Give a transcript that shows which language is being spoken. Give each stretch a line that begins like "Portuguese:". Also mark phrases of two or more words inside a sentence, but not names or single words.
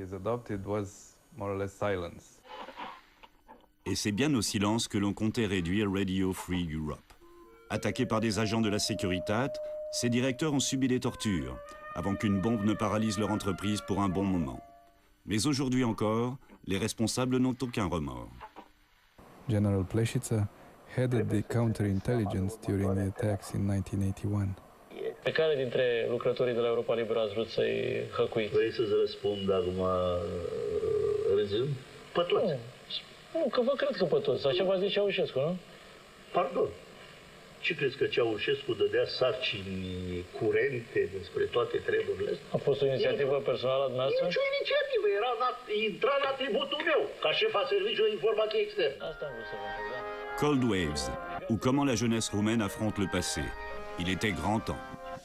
French: Et c'est bien au silence que l'on comptait réduire Radio Free Europe. Attaqués par des agents de la Securitate, ses directeurs ont subi des tortures, avant qu'une bombe ne paralyse leur entreprise pour un bon moment. Mais aujourd'hui encore, les responsables n'ont aucun remords.
English: General Pleshica headed the counterintelligence during the attacks in 1981.
Romanian: Pe care dintre lucrătorii de la Europa Liberă ați vrut să-i hăcuiți? Vrei să-ți răspund acum rezum? Pe toți. Nu, că vă cred că pe toți. Așa v-a zis Ceaușescu, nu? Pardon. Ce crezi că Ceaușescu dădea sarcini curente despre toate treburile astea? A fost o inițiativă personală a dumneavoastră? Nici o inițiativă, intra în atributul meu, ca șef al Serviciului de Informație Externă. Asta am vrut să vă întreb, da?
French: Cold Waves, ou comment la jeunesse roumaine affronte le passé. Il était grand temps.